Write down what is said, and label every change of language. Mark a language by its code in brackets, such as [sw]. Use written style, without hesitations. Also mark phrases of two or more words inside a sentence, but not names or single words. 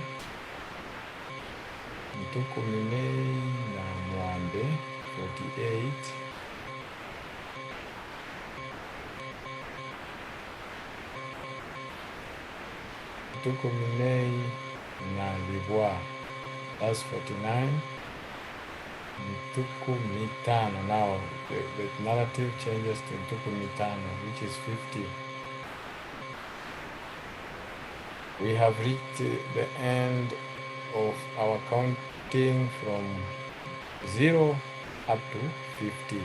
[ln] Ntuku minei na mwambe, 48. Ntuku minei na dibois, that's 49. Ntuku mitano. [en] Now the narrative changes to [ln] ntuku mitano, [en] which is 50. We have reached the end of our counting from 0 up to 50.